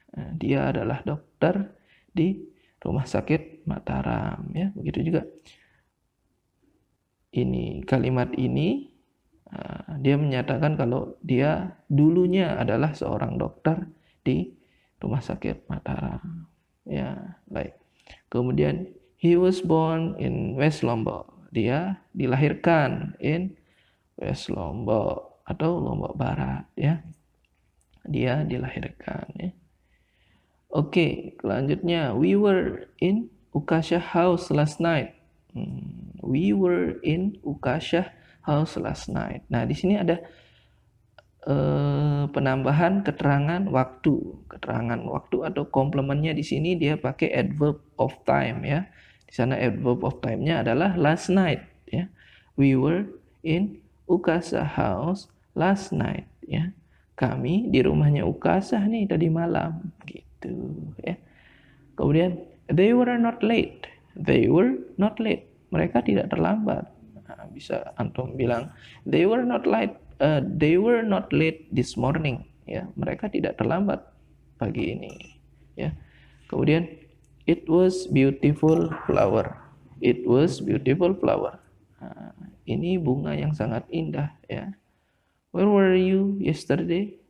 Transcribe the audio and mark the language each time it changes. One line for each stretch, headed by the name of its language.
Indonesian: Nah, dia adalah dokter di rumah sakit Mataram, ya. Begitu juga ini kalimat ini dia menyatakan kalau dia dulunya adalah seorang dokter di rumah sakit Mataram. Ya, baik.
English: Kemudian he was born in West Lombok.
Indonesian: Dia dilahirkan in West Lombok atau Lombok Barat, ya. Dia dilahirkan, ya. Oke, selanjutnya
English: we were in Ukasha house last night. We were in Ukasha house last night.
Indonesian: Nah, di sini ada penambahan keterangan waktu. Keterangan waktu atau komplementnya di sini dia pakai adverb of time, ya. Di sana adverb of time-nya adalah last night, ya.
English: We were in Ukasha house last night, ya.
Indonesian: Kami di rumahnya Ukasha nih tadi malam, gitu, ya.
English: Kemudian they were not late. They were not late.
Indonesian: Mereka tidak terlambat. Nah, bisa antum bilang
English: they were not late. They were not late this morning.
Indonesian: Ya, mereka tidak terlambat pagi ini. Ya.
English: Kemudian it was beautiful flower. It was beautiful flower.
Indonesian: Nah, ini bunga yang sangat indah, ya.
English: Where were you yesterday?